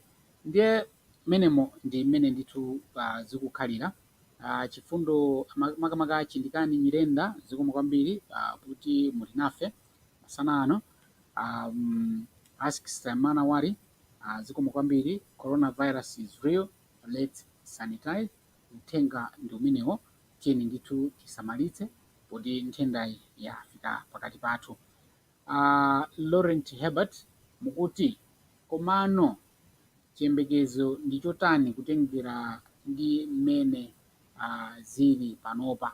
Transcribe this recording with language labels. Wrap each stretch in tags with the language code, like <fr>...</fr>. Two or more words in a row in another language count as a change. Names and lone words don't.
<ny>Ndiye menemo ndi mmene ndithu zikukhalira. Chifundo makamaka chindikani Nyirenda zikomo kwambiri kuti muli nafe masana ano. Ask Samana Wari zikomo kwambiri.</ny> <en>Coronavirus is real, let's sanitize.</en> <ny>Uthenga ndi umenewo, tiyeni ndithu tisamalitse poti nthendayi yafika pakati pathu. Laurent Herbert mukuti komano chiyembekezo ndi chotani kutengera ndi mmene zili panopa.</ny>